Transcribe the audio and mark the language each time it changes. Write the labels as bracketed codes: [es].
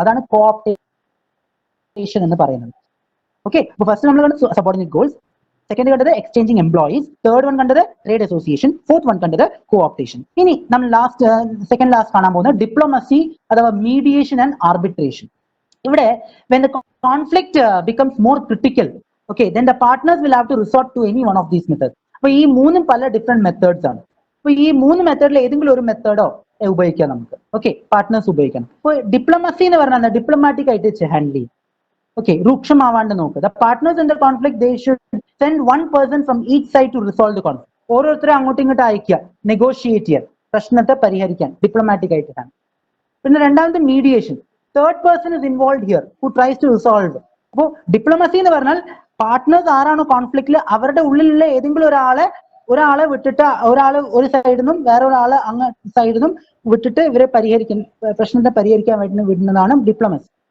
[ml] അതാണ് കോഓപ്റ്റേഷൻ എന്ന് പറയുന്നത്. ഓക്കെ, അപ്പൊ ഫസ്റ്റ് നമ്മൾ കണ്ടത് സബോർഡിനേറ്റ് ഗോൾസ്, സെക്കൻഡ് കണ്ടത് എക്സ്ചേഞ്ചിങ് എംപ്ലോയീസ്, തേർഡ് വൺ കണ്ടത് ട്രേഡ് അസോസിയേഷൻ, ഫോർത്ത് വൺ കണ്ടത് കോഓപ്റ്റേഷൻ. ഇനി നമ്മൾ സെക്കൻഡ് ലാസ്റ്റ് കാണാൻ പോകുന്നത് ഡിപ്ലോമസി അഥവാ മീഡിയേഷൻ ആൻഡ് ആർബിട്രേഷൻ. [en] ഇവിടെ when the conflict becomes more critical, okay, then the partners will have to resort to any one of these methods. [ml] അപ്പൊ ഈ മൂന്നും പല ഡിഫറെന്റ് മെത്തേഡ്സ് ആണ്. അപ്പൊ ഈ മൂന്ന് മെത്തേഡിൽ ഏതെങ്കിലും ഒരു മെത്തേഡോ ഉപയോഗിക്കാം നമുക്ക്. ഓക്കെ, പാർട്ട്നേഴ്സ് ഉപയോഗിക്കണം. അപ്പൊ ഡിപ്ലോമസി എന്ന് പറഞ്ഞാൽ ഡിപ്ലോമാറ്റിക് ആയിട്ട് ഹാൻഡിൽ ചെയ്യും. Okay, രൂക്ഷമാവാണ്ട് നോക്കുക. [en] The partners in the conflict, they should send one person from each side to resolve the conflict. [ml] ഓരോരുത്തരും അങ്ങോട്ടും ഇങ്ങോട്ട് അയക്കുക, നെഗോഷിയേറ്റ് ചെയ്യുക, പ്രശ്നത്തെ പരിഹരിക്കാൻ ഡിപ്ലോമാറ്റിക് ആയിട്ടാണ്. പിന്നെ രണ്ടാമത്തെ mediation. [en] Third person is involve here who tries to resolve. [ml] അപ്പോൾ ഡിപ്ലോമസി എന്ന് പറഞ്ഞാൽ പാർട്ട്നേഴ്സ് ആരാണോ കോൺഫ്ലിക്റ്റിൽ അവരുടെ ഉള്ളിലുള്ള ഏതെങ്കിലും ഒരാളെ വിട്ടിട്ട് ഒരാൾ ഒരു സൈഡിൽ നിന്നും വേറെ ഒരാളെ അങ്ങ് സൈഡിൽ നിന്നും വിട്ടിട്ട് ഇവരെ പ്രശ്നത്തെ പരിഹരിക്കാൻ വേണ്ടി വിടുന്നതാണ് ഡിപ്ലോമസി.